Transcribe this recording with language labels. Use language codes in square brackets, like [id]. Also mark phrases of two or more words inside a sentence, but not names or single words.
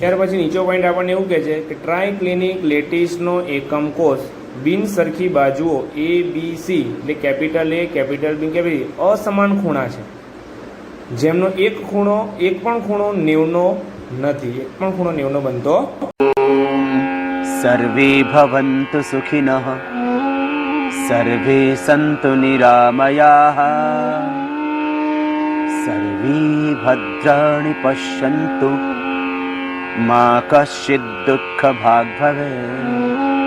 [gu] ત્યાર પછી નીચો પોઈન્ટ આપણને એવું કહે છે કે [en] triclinic lattice [gu] એકમ કોષ બિન સરખી બાજુઓ ABC એટલે [en] capital A, capital B, capital [gu] અસમાન ખૂણા છે, જેમનો એક પણ ખૂણો 90 નો નથી, એક પણ ખૂણો 90 નો બનતો. [sa] सर्वे भवन्तु सुखिनः सर्वे सन्तु निरामयाः सर्वे भद्राणि पश्यन्तु मा कश्चित् दुःखभाग् भवेत्.